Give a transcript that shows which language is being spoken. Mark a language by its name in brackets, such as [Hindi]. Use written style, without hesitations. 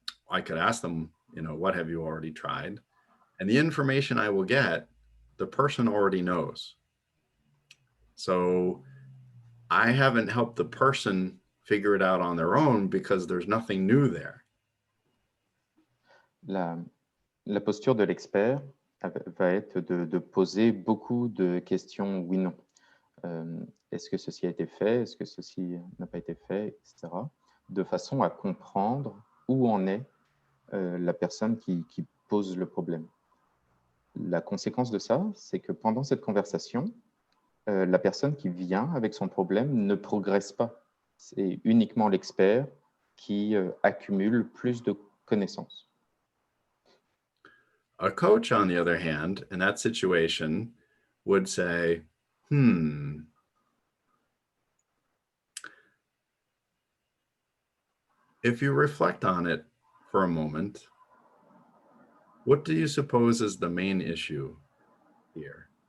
[English] I could ask them, what have you already tried? And the information I will get, the person already knows. So I haven't helped the person figure it out on their own because there's nothing new there. [French] La posture de l'expert va être de poser beaucoup de questions oui-non. Est-ce que ceci a été fait? Est-ce que ceci n'a pas été fait? Etc. De façon à comprendre où en est la personne qui pose le problème. La conséquence de ça, c'est que pendant cette conversation, la personne qui vient avec son problème ne progresse pas. C'est uniquement l'expert qui accumule plus de connaissances. [English] A coach, on the other hand, in that situation, would say, if you reflect on it for a moment, what do you suppose is the main issue here?